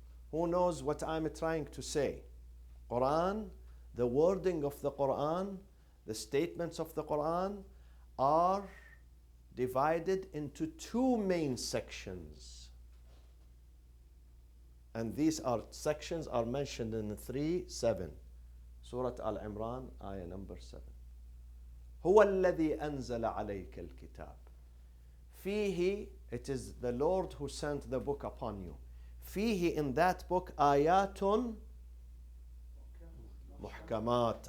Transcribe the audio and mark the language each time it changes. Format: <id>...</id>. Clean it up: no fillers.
<en>Who knows what I'm trying to say? Quran, the wording of the Quran, the statements of the Quran are divided into 2 main sections. And these sections are mentioned in 3:7. Surah Al-Imran, ayah number 7.</en> <ar>هو الذي أنزل عليك الكتاب. فيه,</ar> <en>it is the Lord who sent the book upon you.</en> <ar>فيه,</ar> <en>in that book,</en> <ar>آيات محكمات.</ar>